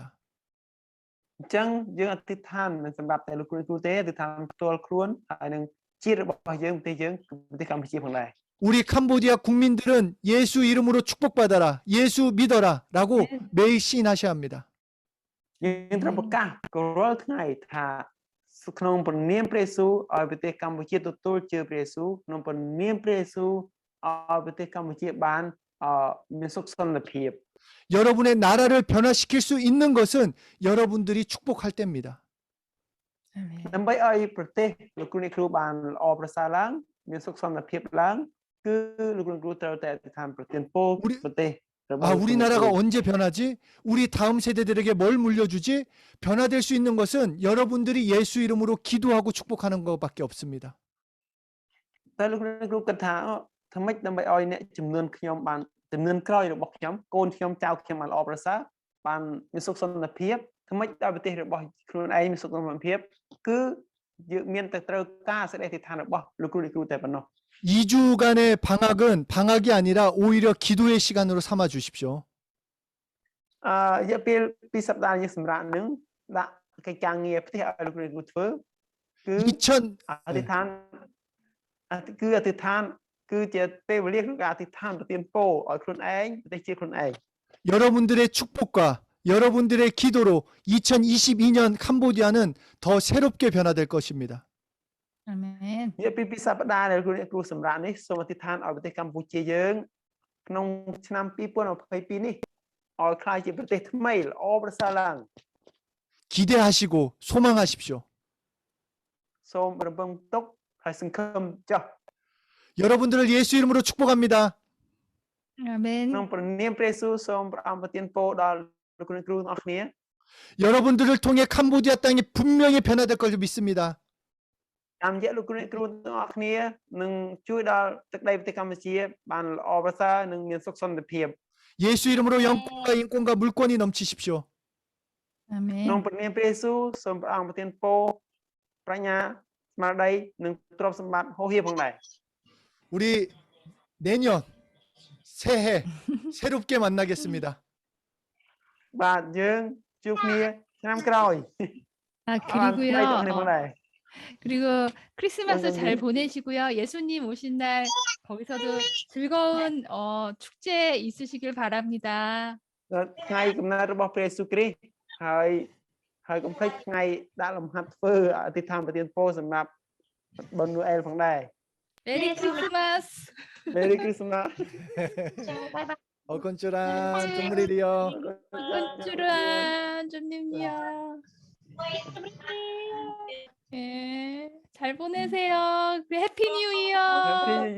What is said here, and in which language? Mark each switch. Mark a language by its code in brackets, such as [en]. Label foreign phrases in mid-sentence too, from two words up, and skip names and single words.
[km] អញ្ចឹងយើងអធិដ្ឋានមិនសម្រាប់តែលោកគ្រូទេគឺថាផ្ទាល់ខ្លួនហើយនឹងជាតិរបស់យើងប្រទេសកម្ពុជាផងដែរ [ko] 우리 캄보디아 국민들은 예수 이름으로 축복받아라, 예수 믿어라라고 매일 시인하셔야 합니다. [km] យើងត្រូវប្រកាសរាល់ថ្ងៃថាក្នុងព្រះនាមព្រះយេស៊ូវឲ្យប្រទេសកម្ពុជាទទួលជឿព្រះយេស៊ូវក្នុងព្រះនាមព្រះយេស៊ូវឲ្យប្រទេសកម្ពុជាបានមានសុខសន្តិភាព [ko] 여러분의 나라를 변화시킬 수 있는 것은 여러분들이 축복할 때입니다. [km] ដើម្បីឲ្យប្រទេសលោកគ្រូអ្នកគ្រូបានល្អប្រសើរឡើងមានសុខសន្តិភាពឡើងគឺលោកគ្រូអ្នកគ្រូត្រូវតែតាមប្រទានពរប្រទេស [ko] 우리나라가 언제 변하지? 우리 다음 세대들에게 뭘 물려주지? 변화될 수 있는 것은 여러분들이 예수 이름으로 기도하고 축복하는 것밖에 없습니다. [km] តែលោកគ្រូអ្នកគ្រូគិតថាធ្វើម៉េចដើម្បីឲ្យអ្នកចំនួនខ្ញុំបានចំនួនក្រោយរបស់ខ្ញុំកូនខ្ញុំចៅខ្ញុំបានល្អប្រសើរបានមានសុខសន្តិភាពធ្វើម៉េចដល់ប្រទេសរបស់ខ្លួនឯងមានសុខសន្តិភាពគឺយើងមានតែត្រូវការសេចក្តីអធិដ្ឋានរបស់លោកគ្រូអ្នកគ្រូតែប៉ុណ្ណោះ [ko] 2주간의 방학은 방학이 아니라 오히려 기도의 시간으로 삼아 주십시오. [km] រយៈពេល2សប្តាហ៍យើងសម្រាប់នឹងដាក់កិច្ចការងារផ្ទះឲ្យលោកគ្រូអ្នកគ្រូធ្វើគឺ 2000 អធិដ្ឋានគឺអធិដ្ឋានគឺជាពេលវេលាក្នុងការអធិដ្ឋានប្រទានពរឲ្យខ្លួនឯងប្រទេសជាខ្លួនឯង [ko] 여러분들의 축복과 여러분들의 기도로 2022년 캄보디아는 더 새롭게 변화될 것입니다. [km] អាមែន រយៈពេល2សប្តាហ៍ដែលលោកគ្រូអ្នកគ្រូសម្រាប់នេះសូមអធិដ្ឋានឲ្យប្រទេសកម្ពុជាយើងក្នុងឆ្នាំ2022នេះឲ្យក្លាយជាប្រទេសថ្មីល្អប្រសើរឡើង [ko] 기대하시고 소망하십시오. [km] សូមរំពឹងទុកហើយសង្ឃឹមចុះ [ko] 여러분들을 예수 이름으로 축복합니다. [km] អាមែន ក្នុងព្រះនាមព្រះយេស៊ូវសូមព្រះអង្គប្រទានពរដល់លោកគ្រូអ្នកគ្រូទាំងអស់គ្នា [ko] 여러분들을 통해 캄보디아 땅이 분명히 변화될 걸 믿습니다. [km] តាមរយៈលោកគ្រូអ្នកគ្រូទាំងអស់គ្នានឹងជួយដល់ទឹកដីប្រទេសកម្ពុជាបានល្អប្រសើរនិងមានសុខសន្តិភាព [ko] 예수 이름으로 영권과 인권과 물권이 넘치십시오. [km] អាមែន ក្នុងព្រះនាមព្រះយេស៊ូវសូមព្រះអង្គប្រទានពរប្រាជ្ញាស្មារតីនិងទ្រព្យសម្បត្តិហូរហៀរផងដែរ [ko] 우리 내년 새해 새롭게 만나겠습니다. [km] បាទយើងជួបគ្នាឆ្នាំក្រោយ 아 បានថ្មីទាំងគ្នាផង [ko] 그리고요. [km] ដែរ [ko] 그리고 크리스마스 잘 선생님. 보내시고요. 예수님 오신 날 거기서도 즐거운 축제 있으시길 바랍니다. [km] ដល់ថ្ងៃកំណើតរបស់ព្រះយេស៊ូវគ្រីស្ទហើយកុំភ្លេចថ្ងៃដាក់លំហាត់ធ្វើអធិដ្ឋានប្រទានពរសម្រាប់បុណ្យនូអែលផងដែរ [en] Merry Christmas. Merry Christmas 어건쭈랑 좀무리리요. [ko] 건주란 좀님요. 예, 잘 보내세요. [en] Happy New Year.